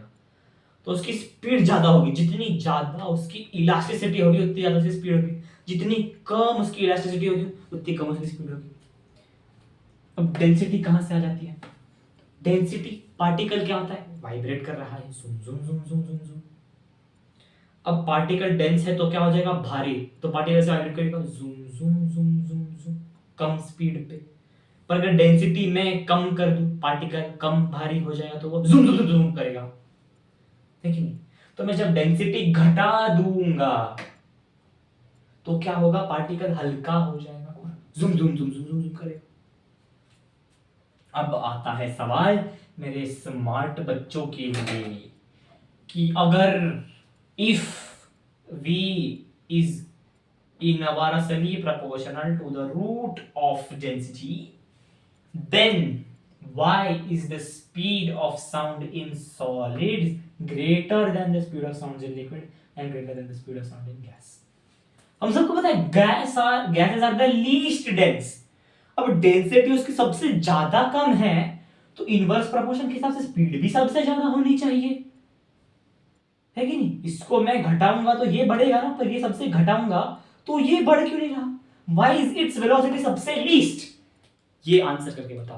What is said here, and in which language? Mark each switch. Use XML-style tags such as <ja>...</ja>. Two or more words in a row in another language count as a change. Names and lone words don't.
<hi>तो उसकी स्पीड ज्यादा होगी, जितनी ज्यादा उसकी इलास्टिसिटी होगी उतनी ज्यादा उसकी स्पीड होगी, जितनी कम उसकी इलास्टिसिटी होगी उतनी कम उसकी स्पीड होगी। अब डेंसिटी कहां से आ जाती है,</hi> <en>density particle</en> <hi>क्या होता है, वाइब्रेट कर रहा है, जुम जुम जुम जुम जुम जुम। अब</hi> <en>particle dense</en> <hi>है तो क्या हो जाएगा, भारी, तो पार्टिकल से वाइब्रेट करेगा जुम जुम जुम जुम जुम, कम स्पीड पे। पर अगर डेंसिटी में कम कर दूं, पार्टिकल कम भारी हो जाएगा तो वो जुम जुम जुम करेगा, है कि नहीं। तो मैं जब डेंसिटी घटा दूंगा तो क्या होगा, पार्टिकल हल्का हो जाएगा और जुम जुम जुम जुम जुम करेगा। अब आता है सवाल मेरे स्मार्ट बच्चों के लिए कि अगर</hi> <en>इफ v is inversely proportional to the root of density, then why is the speed of sound in solids greater than the speed of sound in liquid and greater than the speed of sound in gas?</en> <hi>हम सबको पता है</hi> <en>gases are the least dense।</en> <hi>अब डेंसिटी उसकी सबसे ज्यादा कम है तो</hi> <en>inverse proportion</en> <hi>के हिसाब से स्पीड भी सबसे ज्यादा होनी चाहिए, है कि नहीं। इसको मैं घटाऊंगा तो ये बढ़ेगा ना, पर ये सबसे घटाऊंगा तो ये बढ़ क्यों नहीं रहा,</hi> <en>why is its velocity</en> <hi>सबसे लीस्ट, ये आंसर करके बताओ।</hi>